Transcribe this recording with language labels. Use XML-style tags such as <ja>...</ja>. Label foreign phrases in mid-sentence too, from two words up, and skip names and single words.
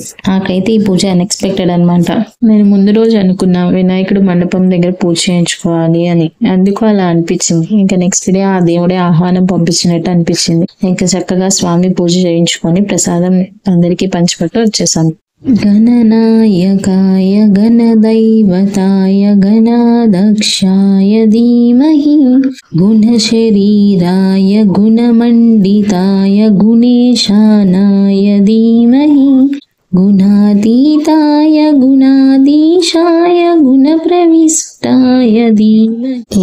<te>నాకైతే ఈ పూజ అన్ఎక్స్పెక్టెడ్ అనమాట. నేను ముందు రోజు అనుకున్నా వినాయకుడు మండపం దగ్గర పూజ చేయించుకోవాలి అని. అందుకు అలా అనిపించింది. ఇంకా</te> <en>next day</en> <te>ఆ దేవుడే ఆహ్వానం పంపించినట్టు అనిపించింది. ఇంకా చక్కగా స్వామి పూజ చేయించుకొని ప్రసాదం అందరికీ పంచిపెట్టి వచ్చేసాను.</te> <sa>गणनायकाय गणदैवताय गणाध्यक्षाय धीमहि गुणशरीराय गुणमण्डिताय गुणेशानाय धीमहि गुणातीताय गुणाधीशाय गुणप्रविष्टाय धीमहि</sa>